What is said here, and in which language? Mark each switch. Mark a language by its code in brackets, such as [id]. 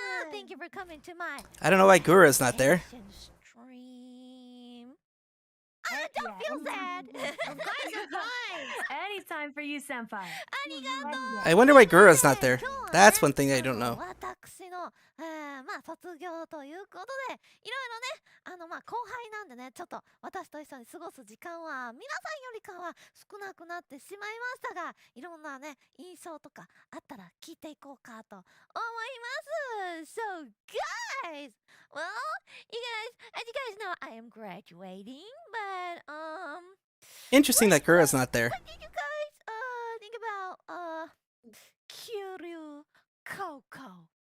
[en] Thank you for coming to my I don't know why Gura's not there. stream. Don't feel sad. Of course. Anytime for you, senpai. I wonder why Gura's not there. That's one thing I don't know. [ja] 私の、まあ卒業ということで、いろいろね、まあ後輩なんでね、ちょっと私と一緒に過ごす時間は皆さんよりかは少なくなってしまいましたが、いろんなね印象とかあったら聞いていこうかと思います。 [en] So guys, well, as you guys know, I am graduating, but Interesting that Gura's not there. what did you guys think about Kiryu Coco?